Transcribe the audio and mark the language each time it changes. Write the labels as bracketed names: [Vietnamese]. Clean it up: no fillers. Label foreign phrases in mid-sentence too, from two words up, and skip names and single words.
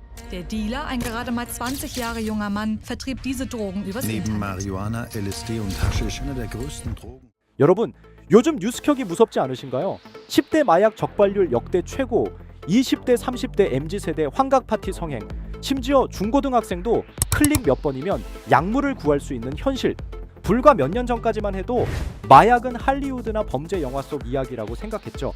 [German] Der Dealer, ein gerade mal 20 Jahre junger Mann, vertrieb diese Drogen übers Neben Internet. Marihuana, LSD und Haschisch einer der größten Drogen. [Korean] 여러분, 요즘 뉴스켜기 무섭지 않으신가요? 10대 마약 적발률 역대 최고, 20대 30대 MZ세대 환각파티 성행, 심지어 중고등학생도 클릭 몇 번이면 약물을 구할 수 있는 현실. 불과 몇 년 전까지만 해도 마약은 할리우드나 범죄 영화 속 이야기라고 생각했죠.